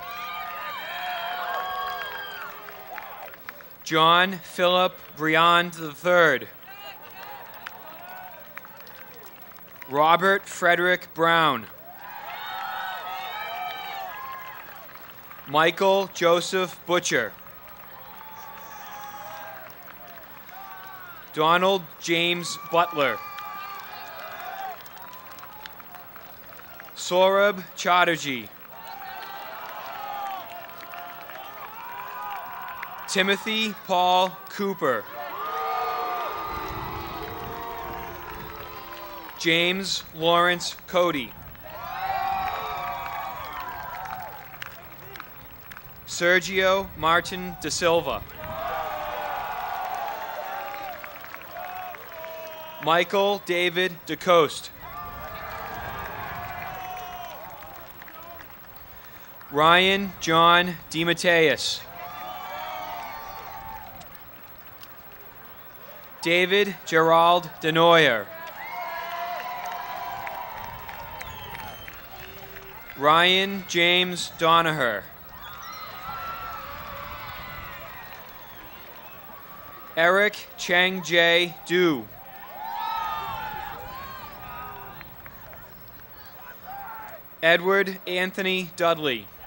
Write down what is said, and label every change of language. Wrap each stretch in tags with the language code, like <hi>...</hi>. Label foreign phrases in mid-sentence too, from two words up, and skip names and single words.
<en>John Philip Briand III. Robert Frederick Brown. Michael Joseph Butcher. Donald James Butler. Saurabh Chatterjee. Timothy Paul Cooper. James Lawrence Cody. Sergio Martin da Silva. Michael David DeCoste. Ryan John DeMatteis. David Gerald Denoyer. Ryan James Donaher. Eric Cheng J. Du. Edward Anthony Dudley.</en>